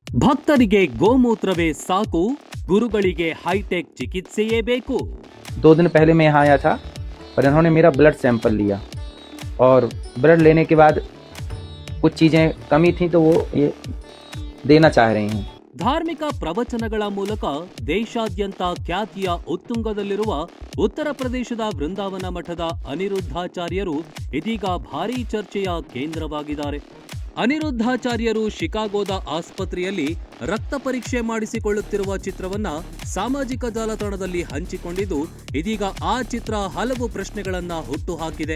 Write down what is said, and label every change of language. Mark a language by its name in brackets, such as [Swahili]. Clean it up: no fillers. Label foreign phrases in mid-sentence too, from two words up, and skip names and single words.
[Kannada] ಭಕ್ತರಿಗೆ ಗೋಮೂತ್ರವೇ ಸಾಕು, ಗುರುಗಳಿಗೆ ಹೈಟೆಕ್ ಚಿಕಿತ್ಸೆಯೇ ಬೇಕು. [Hindi] 2 दिन पहले मैं यहाँ आया था और इन्होंने मेरा [English] blood sample [Hindi] लिया और ब्लड लेने के बाद कुछ चीज़ें कमी थी तो वो ये देना चाह रही हैं. [Kannada] ಧಾರ್ಮಿಕ ಪ್ರವಚನಗಳ ಮೂಲಕ ದೇಶಾದ್ಯಂತ ಖ್ಯಾತಿಯ ಉತ್ತುಂಗದಲ್ಲಿರುವ ಉತ್ತರ ಪ್ರದೇಶದ ವೃಂದಾವನ ಮಠದ ಅನಿರುದ್ಧಾಚಾರ್ಯರು ಇದೀಗ ಭಾರೀ ಚರ್ಚೆಯ ಕೇಂದ್ರವಾಗಿದ್ದಾರೆ. ಅನಿರುದ್ಧಾಚಾರ್ಯರು ಶಿಕಾಗೋದ ಆಸ್ಪತ್ರೆಯಲ್ಲಿ ರಕ್ತ ಪರೀಕ್ಷೆ ಮಾಡಿಸಿಕೊಳ್ಳುತ್ತಿರುವ ಚಿತ್ರವನ್ನ ಸಾಮಾಜಿಕ ಜಾಲತಾಣದಲ್ಲಿ ಹಂಚಿಕೊಂಡಿದ್ದು, ಇದೀಗ ಆ ಚಿತ್ರ ಹಲವು ಪ್ರಶ್ನೆಗಳನ್ನ ಹುಟ್ಟುಹಾಕಿದೆ.